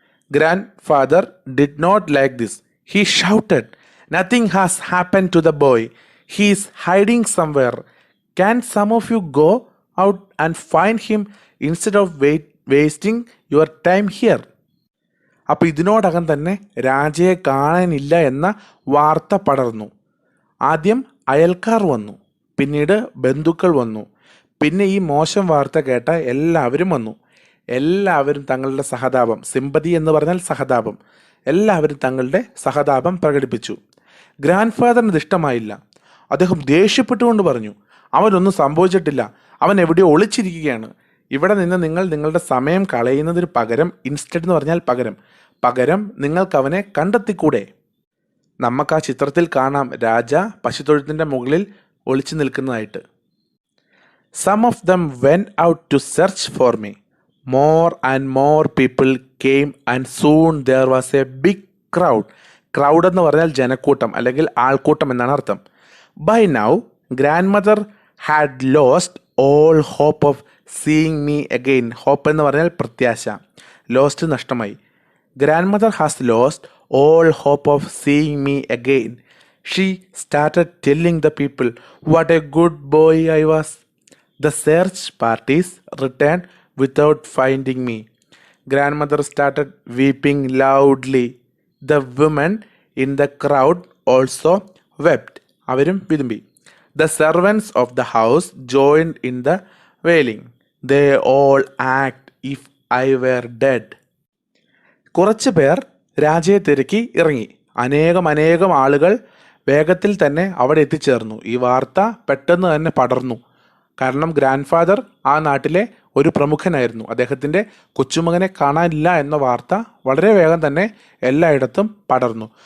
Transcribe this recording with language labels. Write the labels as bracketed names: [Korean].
[English] Grandfather did not like this. He shouted, "Nothing has happened to the boy. He is hiding somewhere. Can some of you go out and find him instead of wasting your time here?" [Malayalam] അപ്പോൾ ഇതിനോടകം തന്നെ രാജയെ കാണാനില്ല എന്ന വാർത്ത പടർന്നു. ആദ്യം അയൽക്കാർ വന്നു, പിന്നീട് ബന്ധുക്കൾ വന്നു, പിന്നെ ഈ മോശം വാർത്ത കേട്ട എല്ലാവരും വന്നു. എല്ലാവരും തങ്ങളുടെ സഹതാപം, സിമ്പതി എന്ന് പറഞ്ഞാൽ സഹതാപം, എല്ലാവരും തങ്ങളുടെ സഹതാപം പ്രകടിപ്പിച്ചു. ഗ്രാൻഡ് ഫാദറിന് ഇത് ഇഷ്ടമായില്ല. അദ്ദേഹം ദേഷ്യപ്പെട്ടുകൊണ്ട് പറഞ്ഞു, അവനൊന്നും സംഭവിച്ചിട്ടില്ല, അവൻ എവിടെയോ ഒളിച്ചിരിക്കുകയാണ്. ഇവിടെ നിന്ന് നിങ്ങൾ നിങ്ങളുടെ സമയം കളയുന്നതിന് പകരം, ഇൻസ്റ്റഡ് എന്ന് പറഞ്ഞാൽ പകരം നിങ്ങൾക്ക് അവനെ കണ്ടെത്തിക്കൂടെ? നമുക്ക് ആ ചിത്രത്തിൽ കാണാം രാജ പശുത്തൊഴുത്തിൻ്റെ മുകളിൽ ഒളിച്ചു നിൽക്കുന്നതായിട്ട്. [English] Some of them went out to search for me. More and more people came and soon there was a big crowd. [Malayalam] Crowd എന്ന് പറഞ്ഞാൽ ജനക്കൂട്ടം അല്ലെങ്കിൽ ആൾക്കൂട്ടം എന്നാണ് അർത്ഥം. [English] By now, grandmother had lost all hope of seeing me again. [Malayalam] Hope എന്ന് പറഞ്ഞാൽ പ്രത്യാശ. Lost നഷ്ടമായി. [English] Grandmother has lost all hope of seeing me again. She started telling the people what a good boy I was. The search parties returned without finding me. Grandmother started weeping loudly. The women in the crowd also wept. [Malayalam] അവരും വിതുമ്പി. [English] The servants of the house joined in the wailing. They all act if I were dead. [Malayalam] കുറച്ച് പേർ രാജയെ തിരക്കി ഇറങ്ങി. അനേകം ആളുകൾ വേഗത്തിൽ തന്നെ അവിടെ എത്തിച്ചേർന്നു. ഈ വാർത്ത പെട്ടെന്ന് തന്നെ പടർന്നു. കാരണം ഗ്രാൻഡ് ഫാദർ ആ നാട്ടിലെ ഒരു പ്രമുഖനായിരുന്നു. അദ്ദേഹത്തിൻ്റെ കൊച്ചുമകനെ കാണാനില്ല എന്ന വാർത്ത വളരെ വേഗം തന്നെ എല്ലായിടത്തും പടർന്നു.